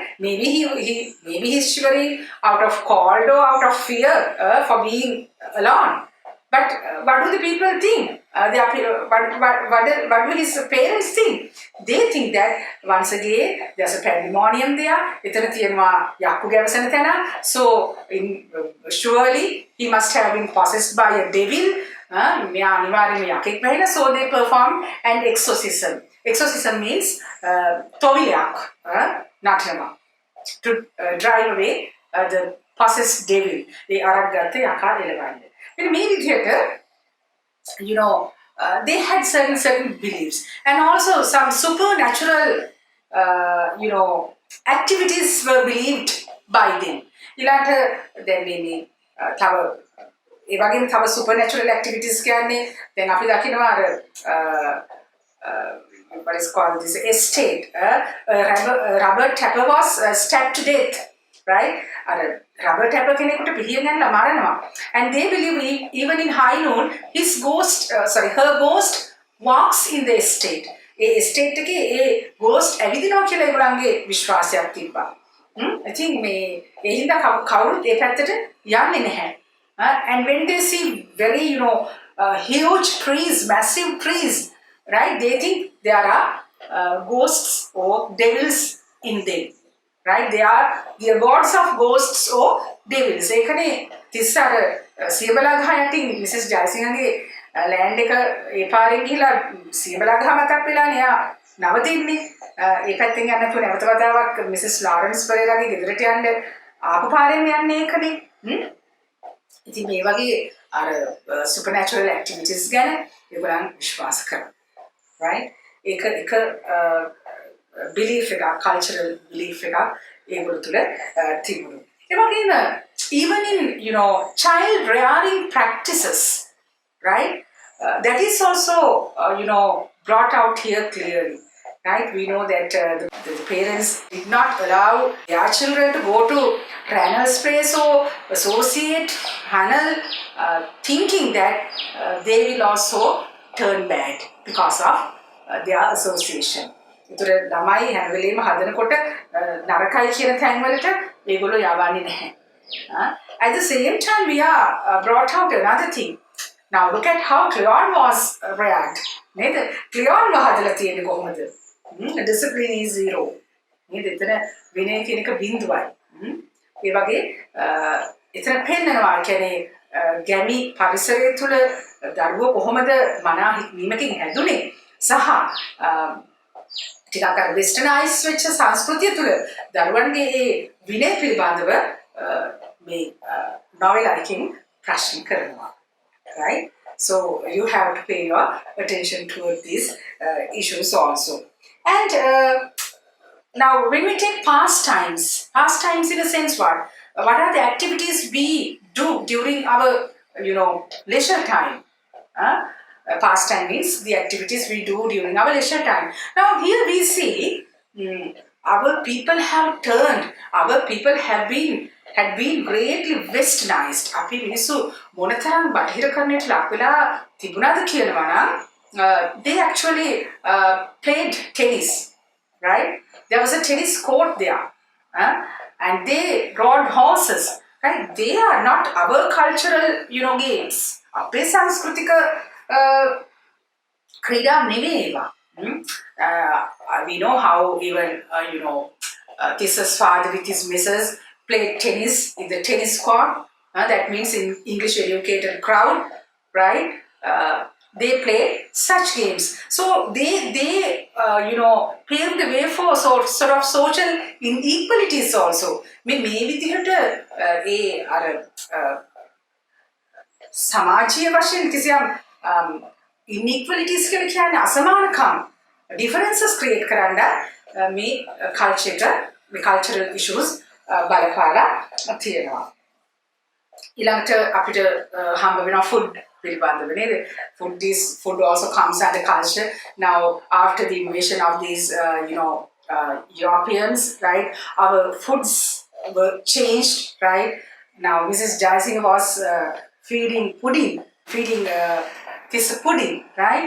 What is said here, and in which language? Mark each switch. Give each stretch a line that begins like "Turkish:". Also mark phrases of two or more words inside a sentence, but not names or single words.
English: Maybe he's shivering out of cold or out of fear for being alone. But what do the people think? What do his parents think? They think that once again there's a pandemonium there.
Sinhala: එතන තියෙනවා යක්කු ගැවසෙන තැන.
English: So surely he must have been possessed by a devil.
Sinhala: මෙයා අනිවාර්යයෙන්ම යකෙක් වෙන්න.
English: So they perform an exorcism. Exorcism means
Sinhala: තොවිලයක් නටනවා.
English: To drive away the possessed devil.
Sinhala: ඒ අරක් ගත්ත යකා එළවන්නේ. In මේ විදිහට,
English: they had certain beliefs, and also some supernatural, activities were believed by them.
Sinhala: ඊළාට දැන් මේ තව ඒ වගේම තව
English: supernatural activities
Sinhala: කියන්නේ දැන් අපි දකිනවා අර
English: what is called this estate. Rubber tapper was stabbed to death, right? Rubber tapper
Sinhala: කෙනෙකුට පිහිය ගන්නලා මරනවා.
English: And they believe even in high noon, her ghost walks in the estate.
Sinhala: ඒ estate එකේ ඒ ghost ඇවිදිනවා කියලා ඒගොල්ලන්ගේ විශ්වාසයක් තිබ්බා.
English: I think
Sinhala: මේ ඒ හින්දා කවුරුත් ඒ පැත්තට යන්නේ නැහැ.
English: And when they see very, huge trees, massive trees, right? They think there are ghosts or devils in them. Right? They are the gods of ghosts or devils.
Sinhala: ඒකනේ තිස්සර සියබලා ගහ යටින් මිසස් ජයසිංහගේ ලෑන්ඩ් එක ඒ පාරෙන් ගිහිලා සියබලා ගහ මතක් වෙලානේ එයා නවතින්නේ. ඒ පැත්තෙන් යන්න නැතුව නැවත වතාවක් මිසස් ලෝරන්ස් පෙරේරාගේ ගෙදරට යන්න ආපු පාරෙන් යන්නේ ඒකනේ. ඉතින් මේ වගේ අර
English: supernatural activities
Sinhala: ගැන ඒගොල්ලන් විශ්වාස කරනවා. Right? ඒක belief එකක්,
English: cultural belief
Sinhala: එකක් ඒගොල්ලෝ තුල තිබුණා. ඒ වගේම
English: even in child rearing practices, right? That is also brought out here clearly. Right? We know that the parents did not allow their children to go to Ranel's place or associate Hanel, thinking that they will also turn bad because of their association.
Sinhala: ඒතර ළමයි හැම වෙලේම හදනකොට නරකයි කියන තැන් වලට ඒගොල්ලෝ යවන්නේ නැහැ.
English: At the same time, we are brought out another thing. Now look at how Cleon was react.
Sinhala: Cleon වහදලා තියෙන්නේ කොහොමද?
English: Discipline is zero.
Sinhala: නේද? එතන විනය කියන එක බිඳුවයි. ඒ වගේ එතන පෙන්නනවා කියන්නේ ගැමි පරිසරය තුළ දරුවෝ කොහොමද මනා හික්මීමකින් හැදුනේ සහ ටිකක් අර වෙස්ටර්නයිස් වෙච්ච සංස්කෘතිය තුළ දරුවන්ගේ ඒ විනය පිළිබඳව මේ නොවෙලකින් ප්‍රශ්න කරනවා.
English: Right? So you have to pay your attention toward these issues also. And now when we take pastimes in a sense what are the activities we do during our leisure time? Pastime means the activities we do during our leisure time. Now here we see our people had been greatly westernized.
Sinhala: අපි මිනිස්සු මොනතරම් බටහිරකරණයට ලක් වෙලා තිබුණාද කියනවා නම්
English: they actually played tennis, right? There was a tennis court there, and they rode horses, right? They are not our cultural games. අපේ සංස්කෘතික ක්‍රීඩා නෙවෙයි ඒවා. We know how even Tissa's father with his missus played tennis in the tennis court. That means in English educated crowd, right? They play such games. So they paved the way for sort of social inequalities also.
Sinhala: මේ විදිහට ඒ අර සමාජීය වශයෙන් කිසියම් inequalities කියලා කියන්නේ අසමානකම්
English: differences create
Sinhala: කරන්න මේ cultural issues බලපාලා තියෙනවා. ඊළඟට අපිට හම්බ වෙනවා food පිළිබඳව නේද?
English: Food also comes under culture. Now after the invasion of these Europeans, right, our foods were changed, right? Now Mrs. Jaising was feeding this pudding, right?